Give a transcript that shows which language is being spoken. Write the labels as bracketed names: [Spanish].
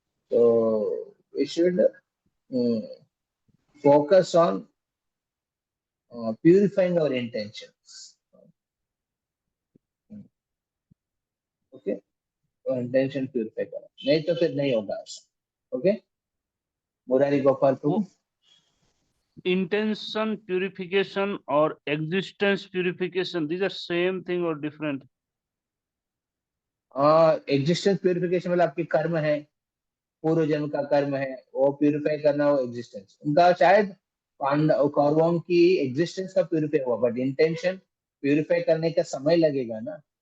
[English] तो we should focus on purifying our intentions. [Hindi] Okay, intention purify करो, नहीं तो फिर नहीं होगा ऐसा। Okay, Murari Gopal Prabhu. [English] Intention purification or existence purification, these are same thing or different? [Hindi] Existence purification मतलब आपके कर्म है, पूर्व जन्म का कर्म है, वो प्यूरिफाई करना, वो एग्जिस्टेंस उनका शायद पांडव कौरवों की एग्जिस्टेंस का प्यूरिफाई हुआ, बट इंटेंशन प्यूरिफाई करने का समय लगेगा ना।